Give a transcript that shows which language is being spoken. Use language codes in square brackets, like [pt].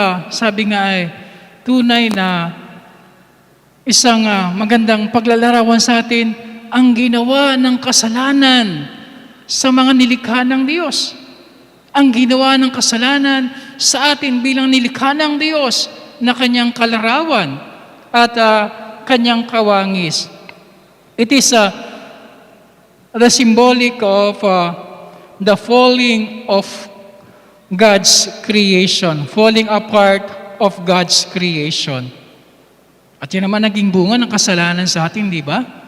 [tl] Sabi nga ay, tunay na isang magandang paglalarawan sa atin ang ginawa ng kasalanan sa mga nilikha ng Diyos. Ang ginawa ng kasalanan sa atin bilang nilikha ng Diyos na kanyang kalarawan at kanyang kawangis. [en] It is the symbolic of the falling of God's creation, falling apart of God's creation. [tl] At yun naman naging bunga ng kasalanan sa atin, di ba?